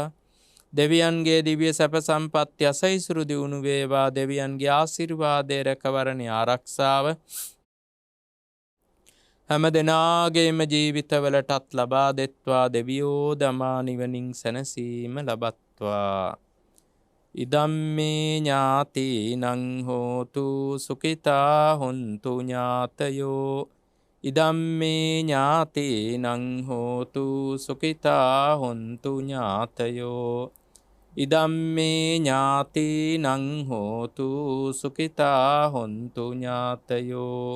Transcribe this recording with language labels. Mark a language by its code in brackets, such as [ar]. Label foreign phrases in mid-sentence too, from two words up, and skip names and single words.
[si] දෙවියන්ගේ දිව්‍ය සැප සම්පත් යසයිසුරු දියුණු වේවා. දෙවියන්ගේ ආශිර්වාදයේ රැකවරණේ ආරක්ෂාව හැම දෙනාගේම ජීවිතවලටත් ලබා දෙත්වා. දෙවියෝ දමා නිවනින් සැනසීම ලබත්වා. [pi] ඉදම්මේ ඥාතිනං හෝතු සුඛිතා හොන්තු ඥාතයෝ. ඉදම්මේ ඥාතිනං හෝතු සුඛිතා හොන්තු ඥාතයෝ. ඉදම්මේ ඥාතිනං හෝතු සුඛිතා හොන්තු ඥාතයෝ.